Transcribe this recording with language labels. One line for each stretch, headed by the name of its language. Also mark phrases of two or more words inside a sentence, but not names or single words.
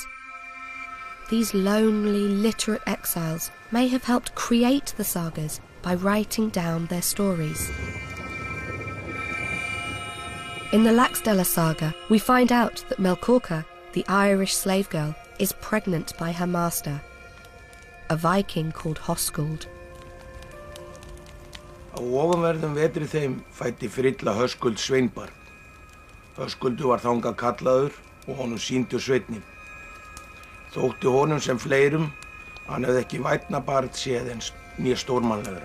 English: These lonely, literate exiles may have helped create the sagas by writing down their stories. In the Laxdæla Saga, we find out that Melkorka, the Irish slave girl, is pregnant by her master, a Viking called Höskuld.
Icelandic: Á ofanverðum vetri þeim fæddi Frilla Höskuld sveinbarn. Höskuldur var þangað kallaður og honum sýndu sveinninn. Þótti honum sem fleirum, hann hefði ekki vænna barn séð en né stórmannlegra.